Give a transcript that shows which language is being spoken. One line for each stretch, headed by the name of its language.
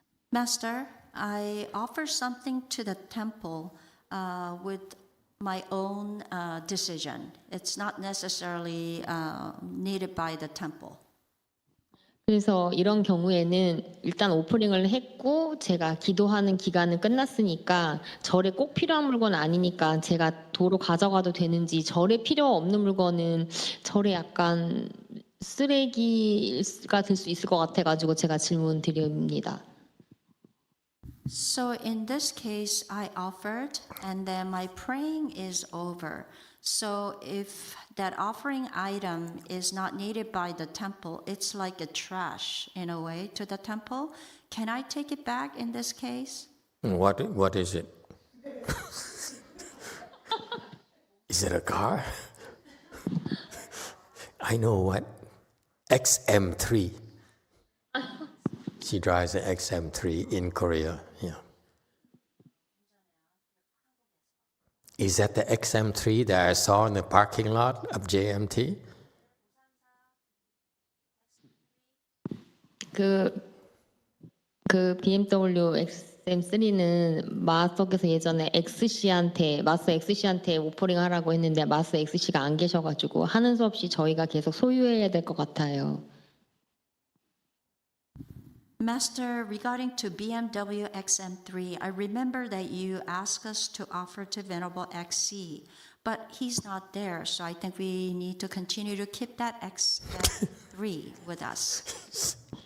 English: Master, I offer something to the temple with my own decision. It's not necessarily needed by the temple.
Korean: 그래서 이런 경우에는 일단 오퍼링을 했고 제가 기도하는 기간은 끝났으니까 절에 꼭 필요한 물건은 아니니까 제가 도로 가져가도 되는지, 절에 필요 없는 물건은 절에 약간 쓰레기가 될 수 있을 것 같아가지고 제가 질문 드립니다.
English: So in this case, I offered, and then my praying is over. So if that offering item is not needed by the temple, it's like a trash in a way to the temple. Can I take it back in this case? What is it? Is it a car? I know what. XM3. She drives an XM3 in Korea. Yeah. Is that the XM3 that I saw in the parking lot of JMT?
Korean: 그 BMW XM3는 마스터께서 예전에 마스터 XC한테 오퍼링 하라고 했는데 마스터 XC가 안 계셔가지고 하는 수 없이 저희가 계속 소유해야 될 것 같아요.
English: Master, regarding to BMW XM3, I remember that you asked us to offer to Venerable XC, but he's not there, so I think we need to continue to keep that X3 with us.